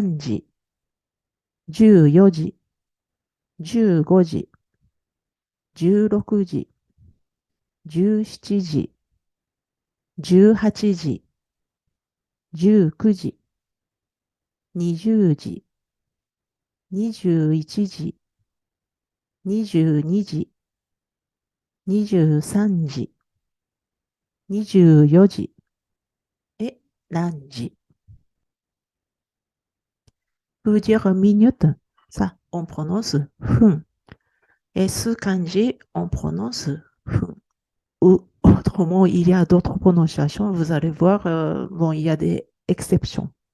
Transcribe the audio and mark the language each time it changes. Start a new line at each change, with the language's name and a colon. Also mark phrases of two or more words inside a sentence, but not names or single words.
Japanese: 時、14時、15時、16時、17時、18時、19時、20時、21時、22時、23時、24時et何時.
French: Veut dire minute, ça, on prononce fun. Et ce kanji, on prononce fun. Ou autrement, il y a d'autres prononciations, vous allez voir, bon, il y a des exceptions.